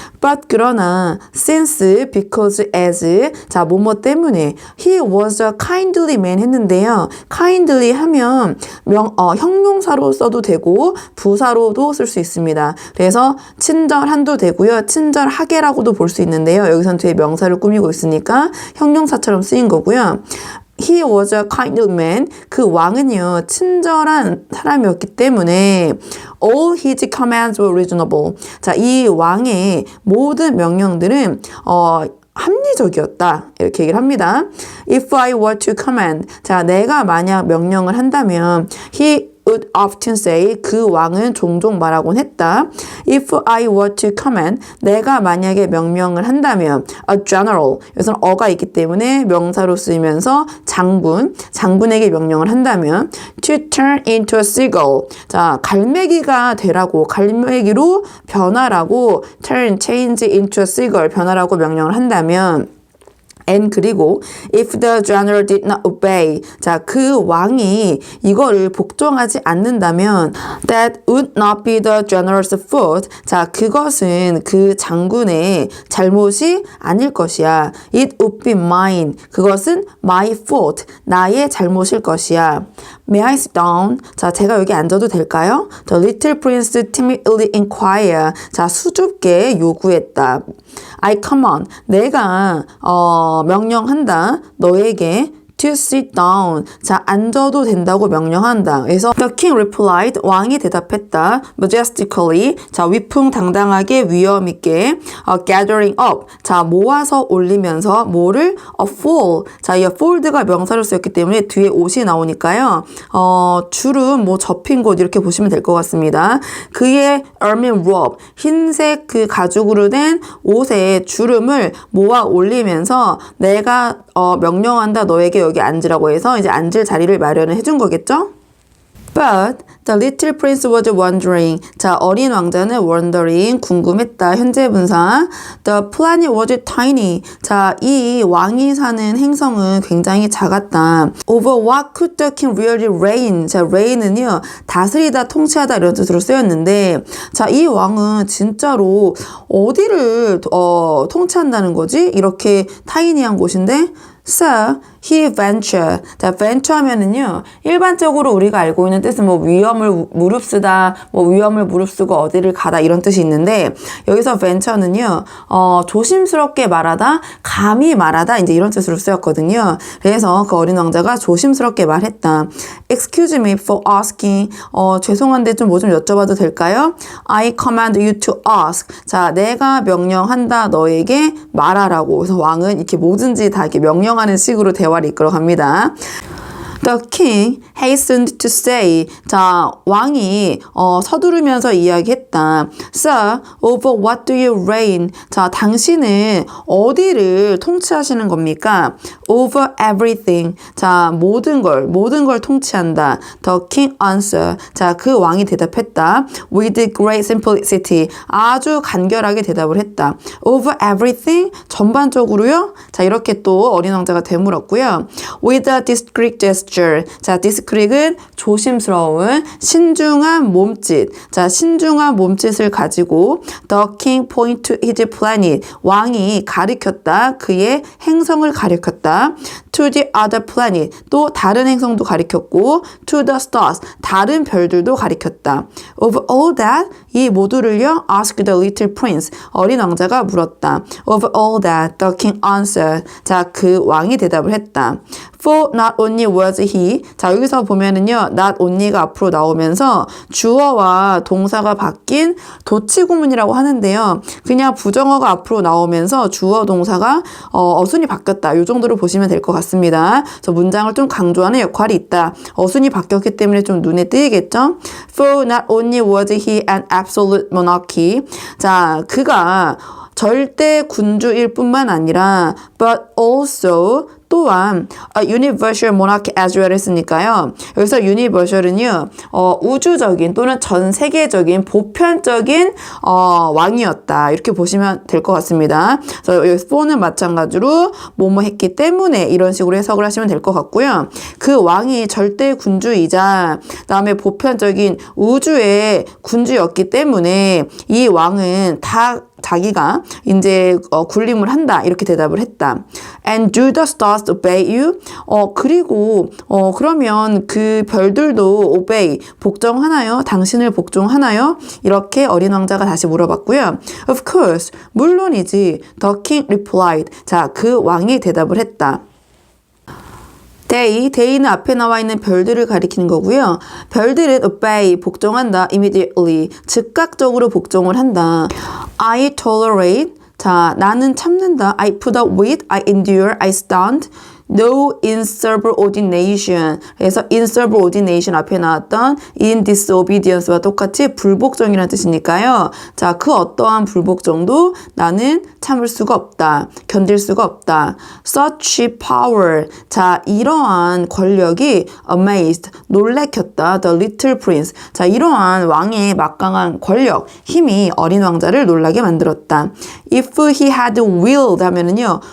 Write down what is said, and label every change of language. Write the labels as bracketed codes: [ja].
[en] But [ko] 그러나 [en] since, because, as [ko] 자 뭐뭐 때문에 [en] he was a kindly man [ko] 했는데요. kindly 하면 형용사로 써도 되고 부사로도 쓸 수 있습니다. 그래서 친절한도 되고요. 친절하게라고도 볼 수 있는데요. 여기선 뒤에 명사를 꾸미고 있으니까 형용사처럼 쓰인 거고요. [en] He was a kindly man. [ko] 그 왕은요, 친절한 사람이었기 때문에 [en] all his commands were reasonable. [ko] 자, 이 왕의 모든 명령들은 합리적이었다. 이렇게 얘기를 합니다. [en] If I were to command. [ko] 자, 내가 만약 명령을 한다면 [en] he would often say. [ko] 그 왕은 종종 말하곤 했다. [en] If I were to command. [ko] 내가 만약에 명령을 한다면 [en] a general. [ko] 여기서는 어가 있기 때문에 명사로 쓰이면서 장군에게 명령을 한다면 [en] to turn into a seagull. [ko] 자, 갈매기가 되라고, 갈매기로 변화라고 [en] turn, change into a seagull. [ko] 변화라고 명령을 한다면 [en] and [ko] 그리고 [en] if the general did not obey. [ko] 자, 그 왕이 이거를 복종하지 않는다면 [en] that would not be the general's fault. [ko] 자, 그것은 그 장군의 잘못이 아닐 것이야. [en] It would be mine. [ko] 그것은 [en] my fault. [ko] 나의 잘못일 것이야. [en] May I sit down? [ko] 자, 제가 여기 앉아도 될까요? [en] The little prince timidly inquired. [ko] 자, 수줍게 요구했다. [en] I command. [ko] 내가 명령한다. 너에게 [en] to sit down. [ko] 자, 앉아도 된다고 명령한다. 그래서 [en] the king replied. [ko] 왕이 대답했다. [en] majestically. [ko] 자, 위풍당당하게 위엄 있게 [en] gathering up. [ko] 자, 모아서 올리면서 뭐를? [en] a fold. [ko] 자, 이 fold가 명사로 쓰였기 때문에 뒤에 옷이 나오니까요. 주름 뭐 접힌 곳 이렇게 보시면 될 것 같습니다. 그의 [en] ermine robe. [ko] 흰색 그 가죽으로 된 옷에 주름을 모아 올리면서 내가 명령한다. 너에게 여기 앉으라고 해서 이제 앉을 자리를 마련을 해준 거겠죠? [en] But the little prince was wondering. [ko] 자, 어린 왕자는 [en] wondering, [ko] 궁금했다. 현재 분사. [en] The planet was tiny. [ko] 자, 이 왕이 사는 행성은 굉장히 작았다. [en] Over what could the king really reign? [ko] 자, reign은요, 다스리다, 통치하다 이런 뜻으로 쓰였는데, 자, 이 왕은 진짜로 어디를 통치한다는 거지? 이렇게 타이니한 곳인데, [en] So, he ventured. [ko] 자, venture 하면은요, 일반적으로 우리가 알고 있는 뜻은 뭐 위험을 무릅쓰다, 뭐 위험을 무릅쓰고 어디를 가다 이런 뜻이 있는데, 여기서 venture는요, 조심스럽게 말하다, 감히 말하다, 이제 이런 뜻으로 쓰였거든요. 그래서 그 어린 왕자가 조심스럽게 말했다. [en] Excuse me for asking. [ko] 죄송한데 좀 뭐 좀 여쭤봐도 될까요? [en] I command you to ask. [ko] 자, 내가 명령한다, 너에게 말하라고. 그래서 왕은 이렇게 뭐든지 다 이렇게 명령하는 식으로 대화를 이끌어 갑니다. [en] The king hastened to say. [ko] 자, 왕이 서두르면서 이야기했다. [en] Sir, over what do you reign? [ko] 자, 당신은 어디를 통치하시는 겁니까? [en] Over everything. [ko] 자, 모든 걸 통치한다. [en] The king answered. [ko] 자, 그 왕이 대답했다. [en] With great simplicity. [ko] 아주 간결하게 대답을 했다. [en] Over everything? [ko] 전반적으로요? 자, 이렇게 또 어린 왕자가 되물었고요. [en] With a discreet gesture. [ko] 자, discreet은 조심스러운 신중한 몸짓. 자, 신중한 몸짓을 가지고 [en] The king point to his planet. [ko] 왕이 가리켰다. 그의 행성을 가리켰다. [en] To the other planet. [ko] 또 다른 행성도 가리켰고 [en] To the stars. [ko] 다른 별들도 가리켰다. [en] Of all that. [ko] 이 모두를요. [en] Asked the little prince. [ko] 어린 왕자가 물었다. [en] Of all that. The king answered. [ko] 자, 그 왕이 대답을 했다. [en] For not only was he. [ko] 자, 여기서 보면은요. not only가 앞으로 나오면서 주어와 동사가 바뀐 도치구문이라고 하는데요. 그냥 부정어가 앞으로 나오면서 주어 동사가 어순이 바뀌었다. 이 정도로 보시면 될 것 같습니다. 그래서 문장을 좀 강조하는 역할이 있다. 어순이 바뀌었기 때문에 좀 눈에 띄겠죠? [en] For not only was he an absolute monarchy. [ko] 자, 그가 절대 군주일 뿐만 아니라 [en] but also [ko] 또한 [en] universal monarch as well [ko] 했으니까요. 여기서 universal은요. 우주적인 또는 전 세계적인 보편적인 왕이었다. 이렇게 보시면 될 것 같습니다. 그래서 여기 for는 마찬가지로 뭐뭐 했기 때문에 이런 식으로 해석을 하시면 될 것 같고요. 그 왕이 절대 군주이자 그다음에 보편적인 우주의 군주였기 때문에 이 왕은 다 자기가 이제 군림을 한다 이렇게 대답을 했다. [en] And do the stars obey you? [ko] 그리고 그러면 그 별들도 obey 복종하나요? 당신을 복종하나요? 이렇게 어린 왕자가 다시 물어봤고요. [en] Of course, [ko] 물론이지. [en] The king replied. [ko] 자, 그 왕이 대답을 했다. day는 앞에 나와 있는 별들을 가리키는 거고요. 별들은 obey, 복종한다. [en] immediately, [ko] 즉각적으로 복종을 한다. [en] I tolerate, [ko] 자, 나는 참는다. [en] I put up with, I endure, I stand. No insubordination. [ko] 그래서 insubordination 앞에 나왔던 in disobedience와 똑같이 불복종이라는 뜻이니까요. 자, 그 어떠한 불복종도 나는 참을 수가 없다. 견딜 수가 없다. [en] Such power. [ko] 자, 이러한 권력이 [en] amazed. 놀래켰다. The little prince. [ko] 자, 이러한 왕의 막강한 권력, 힘이 어린 왕자를 놀라게 만들었다. [en] If he had willed [ko] 하면은요.